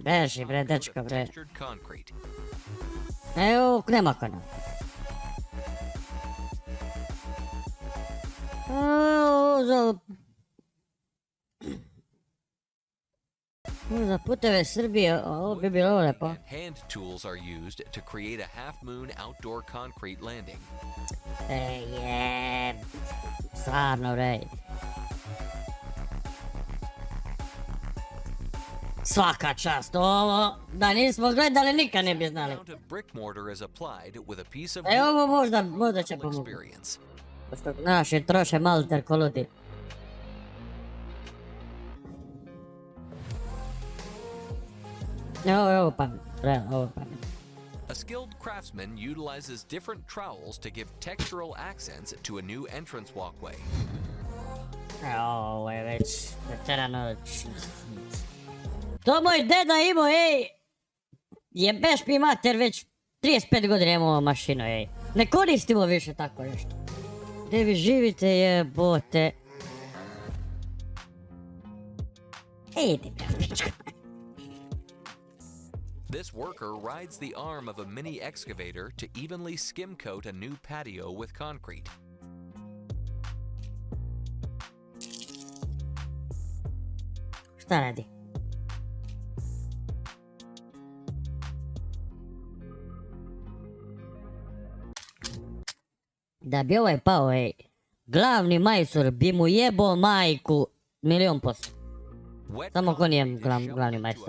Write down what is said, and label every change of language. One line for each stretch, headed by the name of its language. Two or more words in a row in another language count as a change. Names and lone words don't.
Serbian: Beži bre, dečko bre. Evo, nema kana. Za puteve Srbije, ovo bi bilo lepo.
English: Hand tools are used to create a half-moon outdoor concrete landing.
Serbian: Stvarno bre. Svaka čast, ovo da nismo gledali nikad ne bi znali. Ovo možda će pomoći. Pošto naši troše malter ko ludi. Ovo pamet, ovo pamet.
English: A skilled craftsman utilizes different trowels to give textural accents to a new entrance walkway.
Serbian: Ovo je već veterano. To moj deda imao, ej! Jebeš mi mater, već 35 godina imamo ovu mašinu, ej. Ne koristimo više tako nešto. Gdje vi živite, jebote. Ej, ti pješnička.
English: This worker rides the arm of a mini excavator to evenly skim coat a new patio with concrete.
Serbian: Šta radi? Da bi ovaj pao, ej, glavni majstor bi mu jebo majku 1.000%. Samo ko nije glavni majstor.